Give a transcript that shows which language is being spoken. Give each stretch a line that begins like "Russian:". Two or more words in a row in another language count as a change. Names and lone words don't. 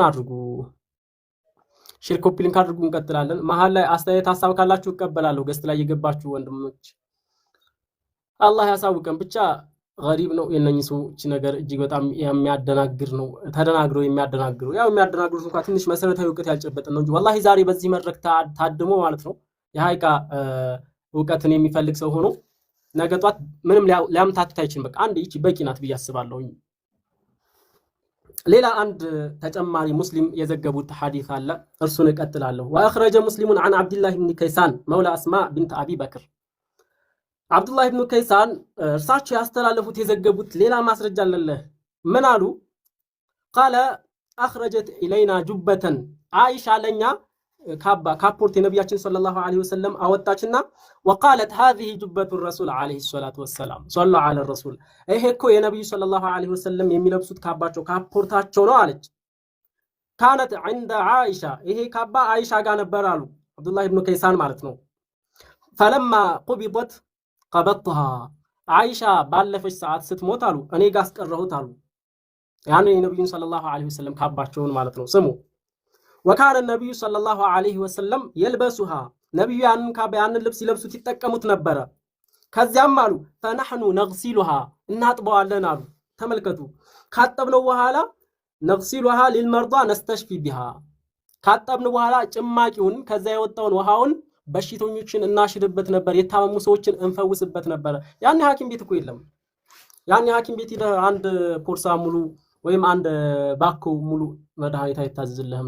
Amharic: አድርጉ፣
English: share copy link
Amharic: አድርጉ። እንቀጥላለን። መሀል ላይ አስተያየት ሀሳብ ካላችሁ እቀበላለሁ። ገስት ላይ የገባችሁ ወንድሞች አላህ ያሳውቀን። ብቻ ገሪብ ነው የነኚህ ሰዎች ነገር እጅግ በጣም የሚያደናግር ነው። ተደናግረው የሚያደናግሩ ያው የሚያደናግሩት እንኳን ትንሽ መሰረታዊ እውቀት ያልጨበጠን ነው እንጂ ወላሂ ዛሬ በዚህ መድረክ ታድሞ ማለት ነው የሐቂቃ እውቀትን የሚፈልግ ሰው ሆኖ ነገ ጧት ምንም ሊያምታቱት አይችልም። በቃ አንድ ይቺ በቂ ናት ብዬ አስባለሁ። ሌላ አንድ ተጨማሪ ሙስሊም የዘገቡት ሐዲስ አለ፣ እርሱን እቀጥላለሁ።
Arabic: وأخرج مسلم عن عبد الله بن كيسان مولى اسماء بنت ابي بكر
Amharic: አብዱላህ ኢብኑ ከይሳን እርሳቸው ያስተላለፉት የዘገቡት ሌላ ማስረጃ አለ። ምን አሉ?
Arabic: قال اخرجت الينا جبة
Amharic: አይሻ ለኛ ካፖርት የነብያችን
Arabic: صلى الله عليه وسلم
Amharic: አወጣችና
Arabic: وقالت هذه جبة الرسول عليه الصلاه والسلام صلى على الرسول
Amharic: ይሄ እኮ የነብዩ
Arabic: صلى الله عليه وسلم
Amharic: የሚለብሱት ካባቸው ካፖርታቸው ነው አለች።
Arabic: كانت عند عائشه
Amharic: ይሄ ካባ አይሻ ጋር ነበር አሉ አብዱላህ ኢብኑ ከይሳን ማለት ነው።
Arabic: فلما قبضت قبضتها
Amharic: አይሻ ባለፈች ሰዓት ስትሞት አሉ እኔ ጋር አስቀረሁት አሉ። ያኔ የነብዩን
Arabic: صلى الله عليه وسلم
Amharic: ካባቸውን ማለት ነው። ስሙ
Arabic: وكان النبي صلى الله عليه وسلم يلبسها
Amharic: ነብዩ ያንን ልብስ ይለብሱት ይጠቀሙት ነበር። ከዚያም አሉ
Arabic: فنحن نغسلها
Amharic: እናጥበዋለን አሉ። ተመልከቱ ካጠብነው በኋላ
Arabic: نغسلها للمرضى نستشفي بها
Amharic: ካጠብን በኋላ ጭማቂውን ከዛ የወጣውን ውሃውን በሽተኞችን እናሽርበት ነበር፣ የታመሙ ሰዎችን እንፈውስበት ነበር። ያን ሐኪም ቤት እኮ የለም። ያን ሐኪም ቤት አንድ ፖርሳ ሙሉ ወይም አንድ ባኮ ሙሉ መድኃኒት አይታዘዝልህም